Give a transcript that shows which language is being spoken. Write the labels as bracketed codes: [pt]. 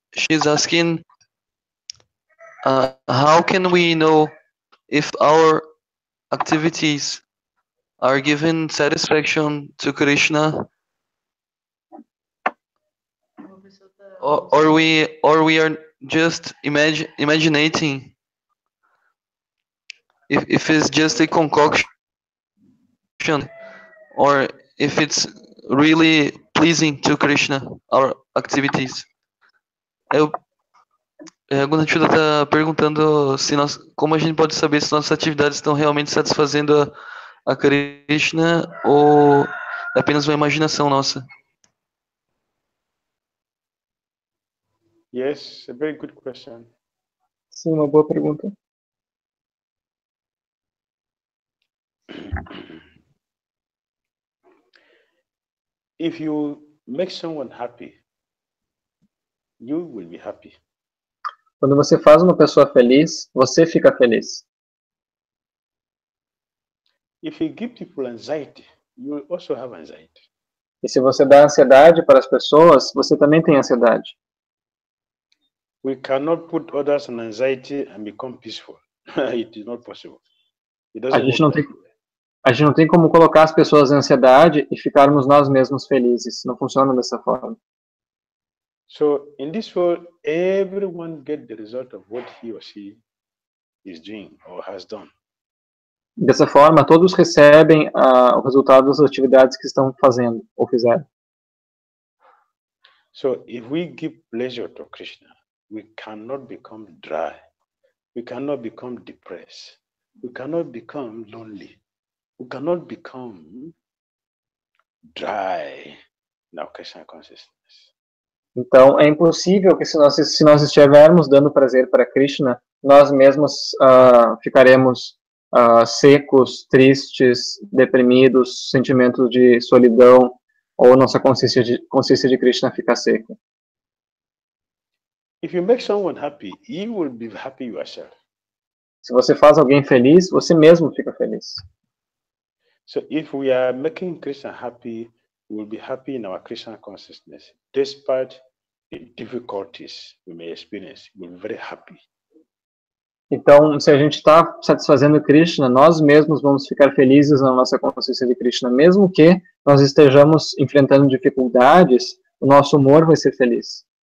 [en] She's asking, how can we know if our activities are giving satisfaction to Krishna, or we are just imagining if it's just a concoction, or if it's really pleasing to Krishna, our activities. [pt] A Gunachida está perguntando como a gente pode saber se nossas atividades estão realmente satisfazendo a Krishna ou é apenas uma imaginação nossa. [en] Yes, a very good question. [pt] Sim, uma boa pergunta. [en] If you make someone happy, you will be happy. [pt] Quando você faz uma pessoa feliz, você fica feliz. [en] If you give people anxiety, you will also have anxiety. [pt] E se você dá ansiedade para as pessoas, você também tem ansiedade. [en] We cannot put others on anxiety and become peaceful. It is not possible. It doesn't [pt] A gente não tem como colocar as pessoas em ansiedade e ficarmos nós mesmos felizes. Não funciona dessa forma. [en] So in this world, everyone gets the result of what he or she is doing or has done. [pt] Dessa forma, todos recebem o resultado das atividades que estão fazendo ou fizeram. [en] So if we give pleasure to Krishna, we cannot become dry. We cannot become depressed. We cannot become lonely. We cannot become dry in our Krishna consciousness. [pt] Então, é impossível que se nós estivermos dando prazer para Krishna, nós mesmos ficaremos secos, tristes, deprimidos, sentimentos de solidão, ou nossa consciência de Krishna fica seca. [en] If you make someone happy, you will be happy yourself. [pt] Se você faz alguém feliz, você mesmo fica feliz. [en] So if we are making Krishna happy, we will be happy in our Krishna consciousness. Despite the difficulties we may experience, we'll be very happy. [pt] Então, se a gente está satisfazendo Krishna, nós mesmos vamos ficar felizes na nossa consciência de Krishna, mesmo que nós estejamos enfrentando dificuldades, o nosso humor vai ser feliz.